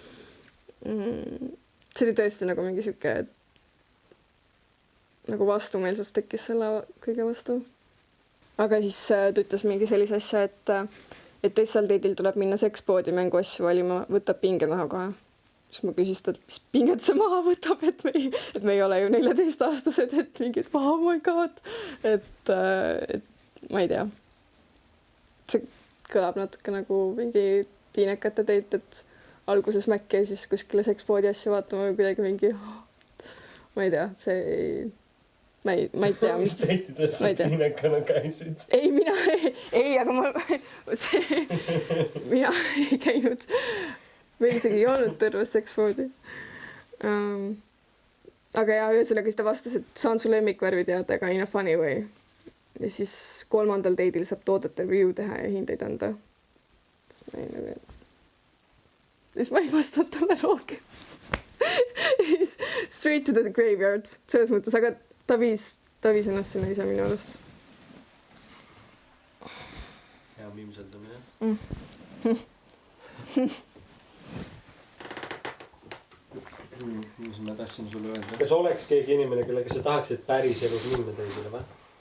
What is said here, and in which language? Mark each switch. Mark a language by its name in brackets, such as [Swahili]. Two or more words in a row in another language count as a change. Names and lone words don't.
[Estonian] See oli tõesti nagu mingi siuke, nagu vastumeelsus tekkis selle kõige vastu. Aga siis ta ütles mingi sellise asja, et teisel teidil tuleb minna sekspoodi mänguasju valima, võtab pinge maha kohe. Siis ma küsisin, et mis pinget see maha võtab, et me ei ole ju 14-aastased, et mingid, [English] oh my god, [Estonian] et ma ei tea. See kõlab natuke nagu mingi tiinekate teit, et alguses Mäkki ja siis kuskile sekspoodi asju vaatama või kuidagi mingi, ma ei tea, see ei... Ma ei tea, mis teitides sa tiinekana käisid? Ei, mina ei, aga mina ei käinud. Meil isegi ei olnud terves sekspoodi. Aga jah, ühesõnaga siis ta vastas, et saan su lemmikvärvi teada, aga [English] in a funny way. [Estonian] Ja siis 3. teidil saab toodete review teha ja hindeid anda. Siis ma ei vastanud talle rohkem. [English] Straight to the graveyard. [Estonian] Selles mõttes, aga ta viis ennast sinna ise minu arust. Hea viimseldamine. Mis ma tahtsin sulle öelda? Kas oleks keegi inimene, kellega sa tahaksid päris elus minna teisele või?